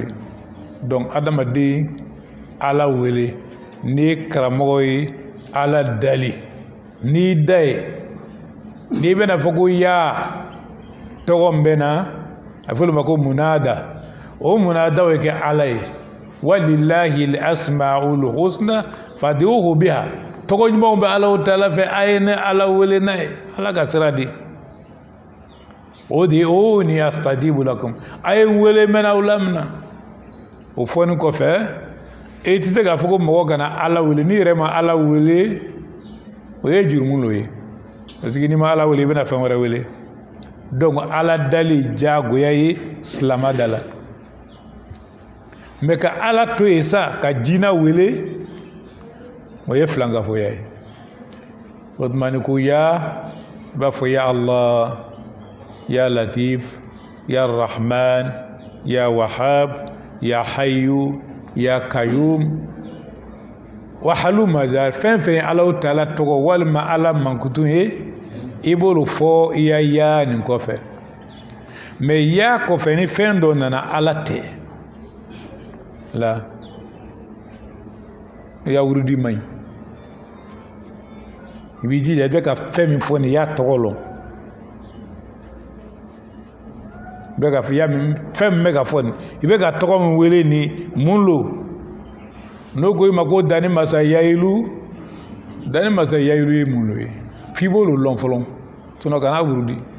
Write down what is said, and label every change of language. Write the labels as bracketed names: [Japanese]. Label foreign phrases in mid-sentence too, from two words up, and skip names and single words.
[Bambara] donc adamaden Ala wele n'i ye karamɔgɔ ye Ala dali n'i da ye n'i bɛna fɔ ko yaa tɔgɔ min bɛ na a fɔ olu ma ko munada o munada o ye kɛ Ala ye [Arabic] ولله الأسماء الحسنى فادعوه بها [Bambara] tɔgɔ ɲumanw bɛ Alahu Taala fɛ a ye ne Ala wele n'a ye Ala ka sira di o de ye o ni [Arabic] أستجب لكم [Bambara] a ye wele mɛn aw lamina o fɔni kɔfɛ e tɛ se k'a fɔ ko mɔgɔ kana ala wele n'i yɛrɛ ma ala wele o ye jurumu lo ye [French] parce que [Bambara] n'i ma ala wele i bɛna fɛn wɛrɛ wele donc ala dali diyagoya ye silama da la mais ka ala to yen sa ka jinɛ wele o ye filankafoya ye o tuma ni ko ya i b'a fɔ [Arabic] يا الله يا لطيف يا رحمن يا وهاب يا حي يا قيوم [Bambara] wa haluma za fɛn fɛn ala taala tɔgɔ walima ala mankutun ye i b'olu fɔ i ya nin kɔfɛ mais ya kɔfɛ ni fɛn dɔ nana ala tɛ la ya wurudi man ɲi i b'i jija i bɛ ka fɛn min fɔ nin y'a tɔgɔ lɔn i bɛ ka fɛn min bɛ ka fɔ nin i bɛ ka tɔgɔ min wele nin mun lo n'o ko i ma ko dani masa yayilu ye mun lo ye f'i b'olu lɔn fɔlɔ sinon kana wurudi